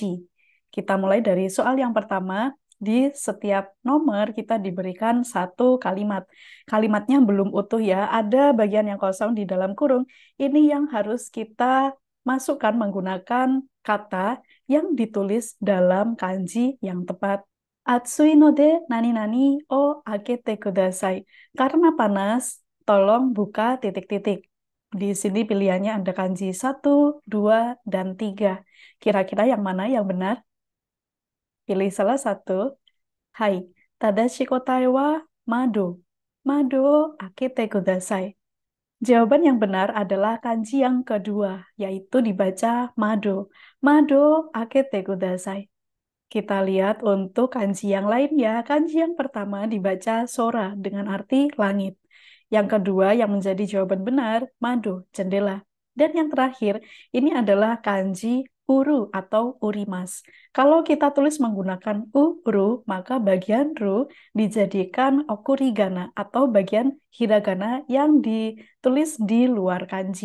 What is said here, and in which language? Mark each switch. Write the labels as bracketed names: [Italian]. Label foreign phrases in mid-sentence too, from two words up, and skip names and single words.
[Indonesian] Kita mulai dari soal yang pertama. Di setiap nomor kita diberikan satu kalimat. Kalimatnya belum utuh ya, ada bagian yang kosong di dalam kurung. Ini yang harus kita masukkan menggunakan kata yang ditulis dalam kanji yang tepat. [Japanese] 暑いので何々を開けてください. [Indonesian] Karena panas, tolong buka titik-titik. Di sini pilihannya ada kanji satu, 2, dan 3. Kira-kira yang mana yang benar? Pilih salah satu. Hai, [Japanese] 正しい答えは窓. 窓開けてください. [Indonesian] Jawaban yang benar adalah kanji yang kedua, yaitu dibaca mado. [Japanese] 窓開けてください. [Indonesian] Kita lihat untuk kanji yang lain ya. Kanji yang pertama dibaca sora dengan arti langit. Yang kedua yang menjadi jawaban benar, mado, jendela. Dan yang terakhir, ini adalah kanji uru atau urimas. Kalau kita tulis menggunakan uru, maka bagian ru dijadikan okurigana atau bagian hiragana yang ditulis di luar kanji.